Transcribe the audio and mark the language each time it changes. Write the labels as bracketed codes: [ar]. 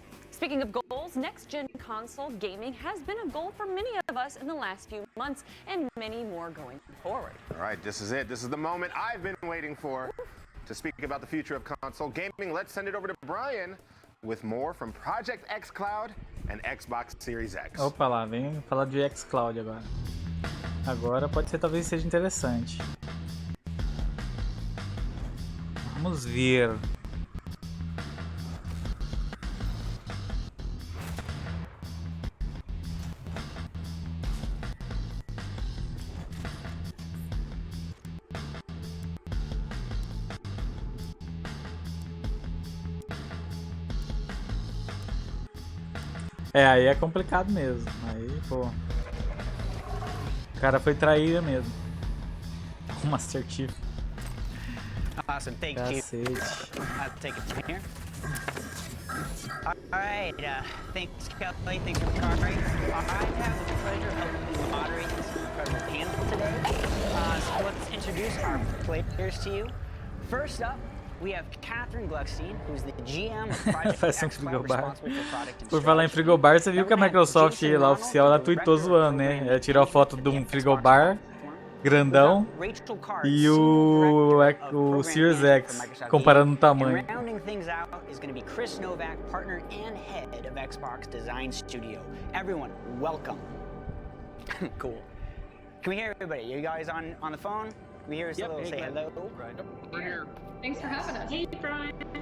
[en] Speaking of goals, next-gen console gaming has been a goal for many of us in the last few months, and many more going forward. All right, this is it. This is the moment I've been waiting for to speak about the future of console gaming. Let's send it over to Brian with more from Project xCloud and Xbox Series X. [pt] Opa lá, vem falar de xCloud agora. Agora pode ser, talvez seja interessante. Vamos ver. É, aí é complicado mesmo. Aí, pô. O cara foi traíra mesmo. O Master Chief. [en] Awesome, thank [pt] Cacete. [en] you. I'll take it from here. Alright, thanks Kelly, thanks for covering. I have the pleasure of moderating this incredible panel today. So let's introduce our players to you. First up, we have Catherine Gluckstein, who's the GM of Project xCloud, responsible for product and [pt] Por falar em frigobar, você viu que a Microsoft lá oficial, ela tweetou zoando, né? Ela tirou a foto de um frigobar grandão e o Series X, comparando o tamanho. [en] Rounding things out is going to be Chris Novak, partner and head of Xbox Design Studio. Everyone, welcome. Cool. Can we hear everybody? Are you guys on the phone? We hear us a little say hello. We're here. Thanks for having us. Hey, Brian.